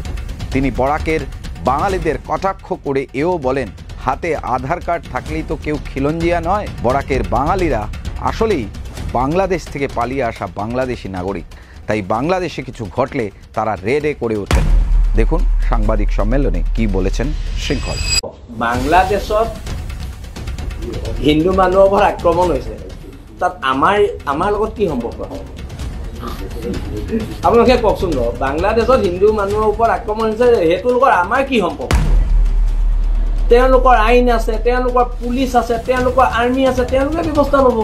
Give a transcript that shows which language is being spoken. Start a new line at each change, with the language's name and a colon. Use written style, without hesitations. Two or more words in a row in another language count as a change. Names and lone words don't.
Bangla: তিনি বরাকের বাঙালিদের কটাক্ষ করে এও বলেন, হাতে আধার কার্ড থাকলেই তো কেউ খিলঞ্জিয়া নয়। বরাকের বাঙালিরা আসলেই বাংলাদেশ থেকে পালিয়ে আসা বাংলাদেশি নাগরিক, তাই বাংলাদেশে কিছু ঘটলে তারা রেডে করে ওঠেন। দেখুন সাংবাদিক সম্মেলনে কি বলেছেন শৃঙ্খল।
Assamese: বাংলাদেশত হিন্দু মানুহৰ ওপৰত আক্ৰমণ হৈছে, তাত আমাৰ লগত কি সম্পৰ্ক? আপোনালোকে কওকচোন। বাংলাদেশত হিন্দু মানুহৰ ওপৰত আক্ৰমণ হৈছে, সেইটো লোকৰ আমাৰ কি সম্পৰ্ক? তেওঁলোকৰ আইন আছে, তেওঁলোকৰ পুলিচ আছে, তেওঁলোকৰ আৰ্মি আছে, তেওঁলোকে ব্যৱস্থা ল'ব।